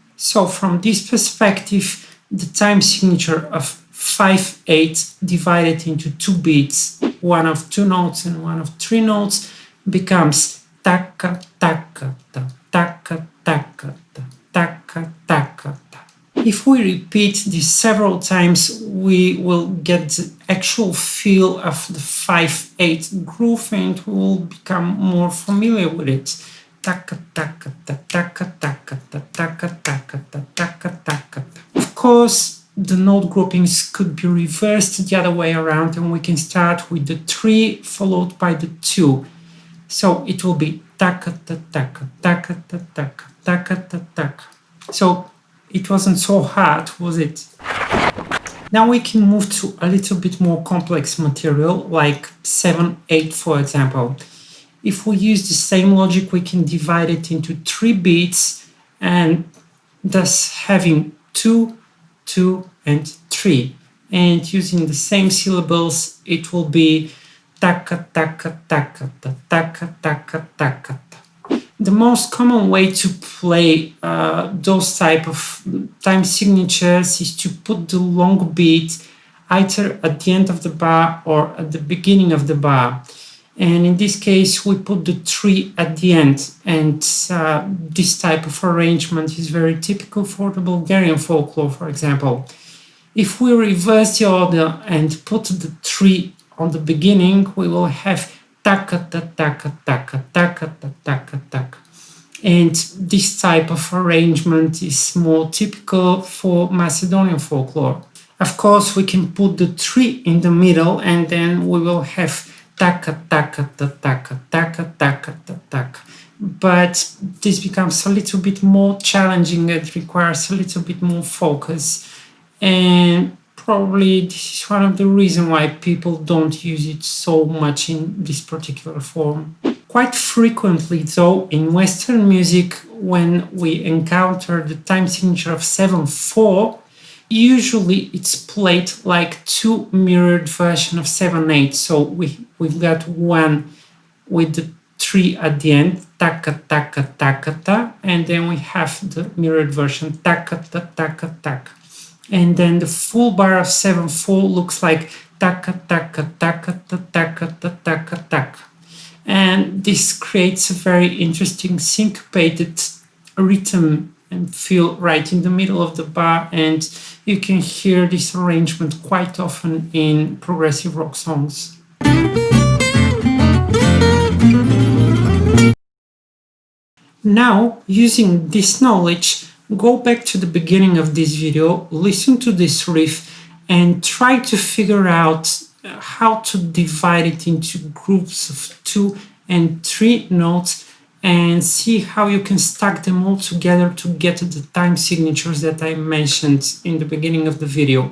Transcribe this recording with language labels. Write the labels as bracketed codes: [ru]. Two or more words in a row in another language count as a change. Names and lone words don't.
[en] So from this perspective, the time signature of 5/8 divided into 2 beats, one of 2 notes and one of 3 notes, becomes taka taka ta, taka taka ta, taka taka ta. If we repeat this several times, we will get the actual feel of the 5/8 groove and we will become more familiar with it. Taka taka ta, taka taka ta, taka taka ta, taka taka ta. Of course, the note groupings could be reversed the other way around, and we can start with the 3 followed by the 2. So it will be taka ta taka, taka ta taka, taka ta taka. So it wasn't so hard, was it? Now we can move to a little bit more complex material, like 7/8, for example. If we use the same logic, we can divide it into 3 beats, and thus having 2, 2, and 3. And using the same syllables, it will be taka taka taka ta, taka taka taka ta. The most common way to play those type of time signatures is to put the long beat either at the end of the bar or at the beginning of the bar. And in this case, we put the 3 at the end. And this type of arrangement is very typical for the Bulgarian folklore, for example. If we reverse the order and put the 3 on the beginning, we will have taka ta taka taka taka ta taka taka. And this type of arrangement is more typical for Macedonian folklore. Of course, we can put the 3 in the middle, and then we will have taka taka ta taka taka taka ta taka. But this becomes a little bit more challenging. It requires a little bit more focus, and probably this is one of the reasons why people don't use it so much in this particular form. Quite frequently, though, in Western music, when we encounter the time signature of 7/4, usually it's played like 2 mirrored versions of 7/8. So we've got one with the 3 at the end, taka taka taka ta, and then we have the mirrored version, taka ta taka taka. And then the full bar of 7/4 looks like taka taka taka ta taka ta taka taka. And this creates a very interesting syncopated rhythm and feel right in the middle of the bar, and you can hear this arrangement quite often in progressive rock songs. Now, using this knowledge, go back to the beginning of this video, listen to this riff, and try to figure out how to divide it into groups of 2 and 3 notes, and see how you can stack them all together to get the time signatures that I mentioned in the beginning of the video.